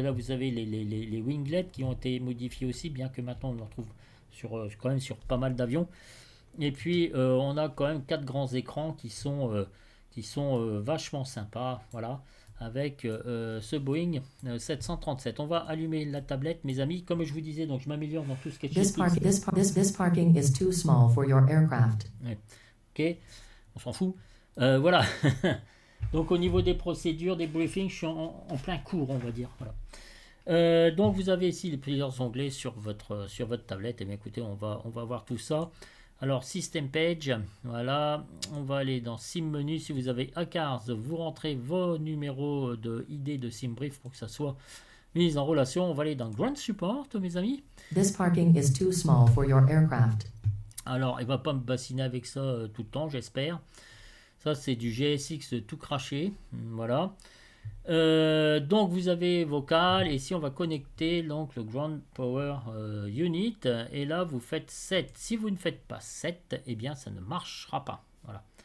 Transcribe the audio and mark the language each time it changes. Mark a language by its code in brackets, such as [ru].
[fr] Là vous avez les winglets qui ont été modifiés aussi, bien que maintenant on le retrouve quand même sur pas mal d'avions. Et puis on a quand même 4 grands écrans qui sont vachement sympas. Voilà, avec ce Boeing 737. On va allumer la tablette, mes amis. Comme je vous disais, donc je m'améliore dans tout ce qui est [en] This parking is too small for your aircraft. [fr] Ouais. Ok, on s'en fout. Voilà. Donc au niveau des procédures, des briefings, je suis en plein cours, on va dire. Voilà. Donc vous avez ici plusieurs onglets sur votre tablette. Et bien écoutez, on va voir tout ça. Alors System Page, voilà, on va aller dans Sim Menu. Si vous avez ACARS, vous rentrez vos numéros de ID de SimBrief pour que ça soit mis en relation. On va aller dans Ground Support, mes amis. [en] This parking is too small for your aircraft. [fr] Alors, il va pas me bassiner avec ça tout le temps, j'espère. Ça, c'est du GSX tout craché, voilà. Donc vous avez vocal et ici on va connecter donc le Ground Power Unit et là vous faites 7. Si vous ne faites pas 7, eh bien ça ne marchera pas. Voilà.